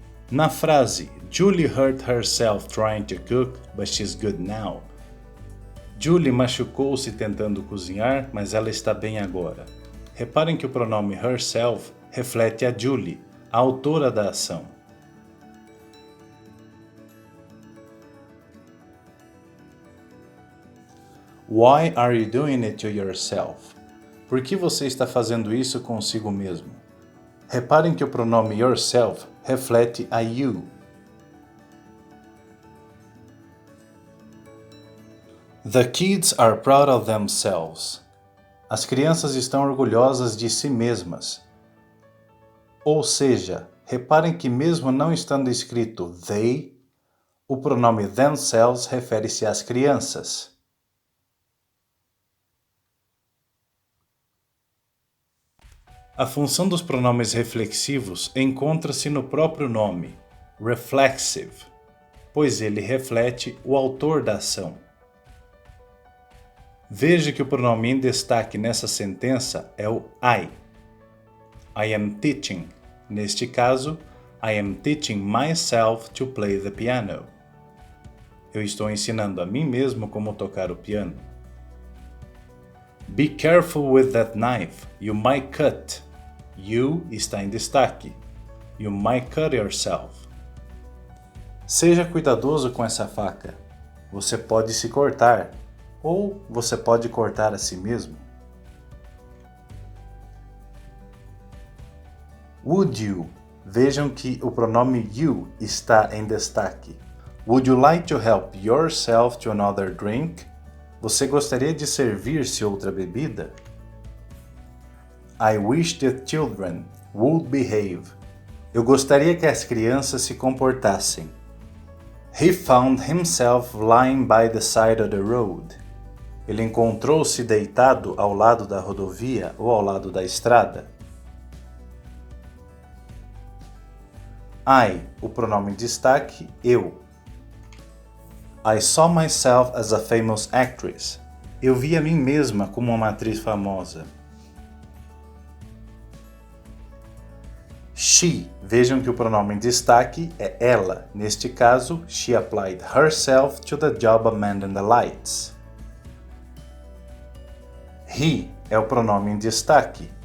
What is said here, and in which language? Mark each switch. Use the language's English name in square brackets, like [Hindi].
[Portuguese] Na frase [English] Julie hurt herself trying to cook, but she's good now. [Portuguese] Julie machucou-se tentando cozinhar, mas ela está bem agora. Reparem que o pronome herself reflete a Julie, a autora da ação. [English] Why are you doing it to yourself? [Portuguese] Por que você está fazendo isso consigo mesmo? Reparem que o pronome yourself reflete a you. [English] The kids are proud of themselves. [Portuguese] As crianças estão orgulhosas de si mesmas. Ou seja, reparem que mesmo não estando escrito they, o pronome themselves refere-se às crianças. A função dos pronomes reflexivos encontra-se no próprio nome, reflexive, pois ele reflete o autor da ação. Veja que o pronome em destaque nessa sentença é o I. [English] I am teaching. [Portuguese] Neste caso, [English] I am teaching myself to play the piano. [Portuguese] Eu estou ensinando a mim mesmo como tocar o piano. [English] Be careful with that knife. You might cut. You [Portuguese] está em destaque. [English] You might cut yourself. [Portuguese] Seja cuidadoso com essa faca. Você pode se cortar. Ou você pode cortar a si mesmo. [English] Would you? [Portuguese] Vejam que o pronome you está em destaque. [English] Would you like to help yourself to another drink? [Portuguese] Você gostaria de servir-se outra bebida? [English] I wish the children would behave. [Portuguese] Eu gostaria que as crianças se comportassem. [English] He found himself lying by the side of the road. [Portuguese] Ele encontrou-se deitado ao lado da rodovia ou ao lado da estrada. I, o pronome em destaque, eu. [English] I saw myself as a famous actress. [Portuguese] Eu vi a mim mesma como uma atriz famosa. She. Vejam que o pronome em destaque é ela. Neste caso, [English] she applied herself to the job of mending the lights. [Portuguese] He é o pronome em destaque.